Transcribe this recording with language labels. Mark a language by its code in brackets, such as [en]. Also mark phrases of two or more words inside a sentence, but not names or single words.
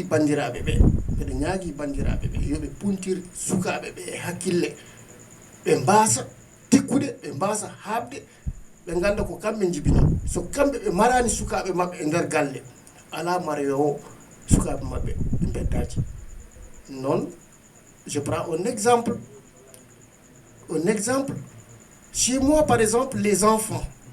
[ff] bandiraɓe ɓe miɗe ñaagui bandiraɓe ɓe yoɓe puntir sukaɓe ɓe e hakkille ɓe mbasa tekkude ɓe mbasa habde ɓe ganda ko kamɓe jibina so kamɓe ɓe marani sukaɓe mabɓe e nder galle ala maroyo sukaɓe mabɓe ɓe beddaji non [fr] je prends un exemple chez moi par exemple les enfants